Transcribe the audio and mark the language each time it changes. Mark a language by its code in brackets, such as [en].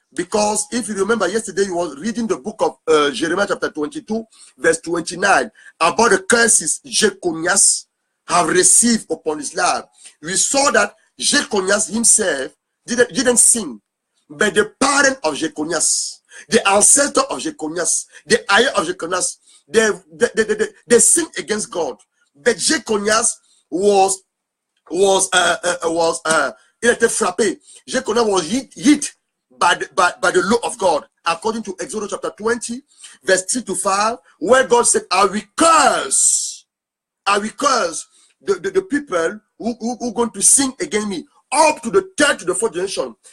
[en] Because if you remember yesterday, you was reading the book of Jeremiah chapter 22, verse 29, about the curses Jeconias have received upon his life. We saw that Jeconias himself didn't sin, but the parent of Jeconias, the ancestor of Jeconias, the heir of Jeconias, they sinned against God. But [fr] Jeconias il était frappé. [en] Jeconias was hit by the law of God, according to Exodus chapter 20, verse 3 to 5, where God said, I will curse the people who are going to sin against me, up to the 3rd to the 4th generation.